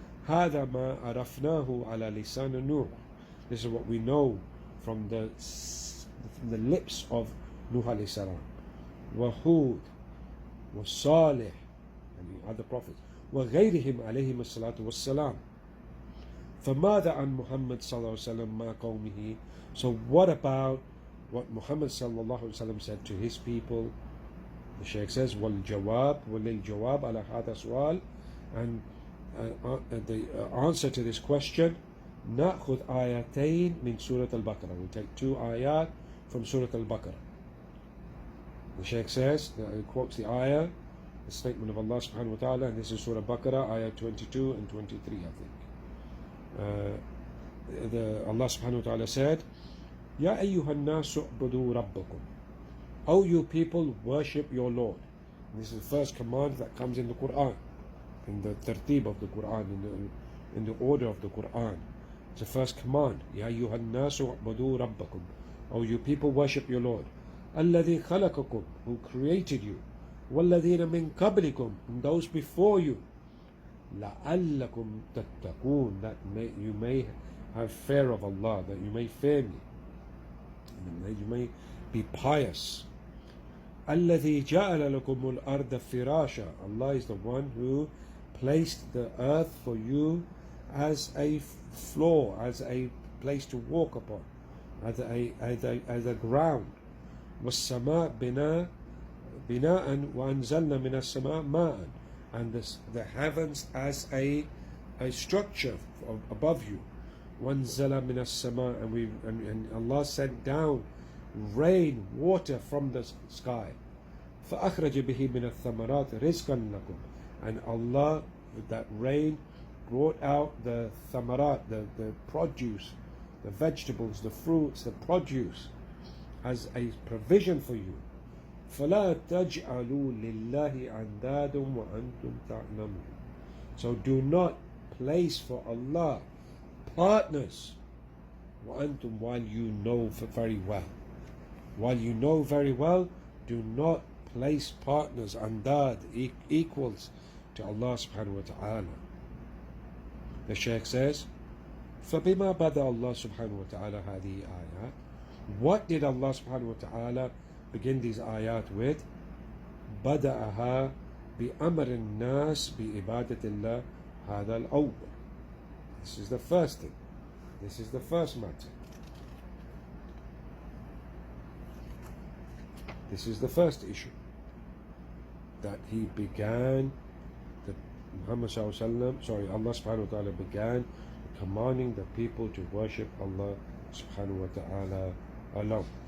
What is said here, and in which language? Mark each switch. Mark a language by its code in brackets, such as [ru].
[ar] هذا ما عرفناه على لسان نوح. [en] This is what we know from the lips of Nuh alayhi salam, وهود, وصالح, and the other prophets, [ar] وغيرهم عليهم الصلاة والسلام. فماذا عن محمد صلى الله عليه وسلم مع قومه? [en] So what about what Muhammad صلى الله عليه وسلم said to his people? The Shaykh says, [ar] والجواب وللجواب على هذا السؤال, [en] and the answer to this question, [ar] نأخذ آيتين من سورة البقرة. [en] We take 2 ayat from Surah Al-Baqarah. The Shaykh says, he quotes the ayah, the statement of Allah subhanahu wa ta'ala, and this is Surah Al-Baqarah, ayah 22 and 23, I think. Allah subhanahu wa ta'ala said, [ar] يا أيها الناس اعبدوا ربكم. [en] O you people, worship your Lord. And this is the first command that comes in the Quran, in the tartib of the Quran, in the order of the Quran. It's the first command. [ar] يا أيها الناس اعبدوا ربكم. [en] O you people, worship your Lord. [ar] الذي خلقكم, [en] who created you. [ar] والذين من قبلكم, [en] and those before you. [ar] لعلكم تتقون, [en] that you may have fear of Allah, that you may fear me, and that you may be pious. [ar] الذي جعل لكم الأرض فراشا. [en] Allah is the one who placed the earth for you as a floor, as a place to walk upon, as a ground. [ar] والسماء بناء وأنزلنا من السماء ماء, [en] and the heavens as a structure above you. [ar] وأنزل من السماء, [en] and Allah sent down rain, water from the sky. [ar] فأخرج به من الثمرات رزقا لكم, [en] and Allah, with that rain, brought out the thamarat, the produce, the vegetables, the fruits, the produce, as a provision for you. [ar] فلا تجعلوا لله أندادا وأنتم تعلمون. [en] So do not place for Allah partners, وأنتم, while you know very well. While you know very well, do not place partners, andad, equals to Allah subhanahu wa ta'ala. The Shaykh says, [ar] فَبِمَا بَدَأَ اللَّهُ سُبْحَانَهُ وَتَعَالَى هَذِهِ آيَاتٍ. [en] What did Allah subhanahu wa ta'ala begin these ayat with? [ar] بدأها بأمر الناس بإبادة الله هذا الأول. [en] This is the first thing. This is the first matter. This is the first issue. That he began, that Allah subhanahu wa ta'ala began commanding the people to worship Allah subhanahu wa ta'ala alone.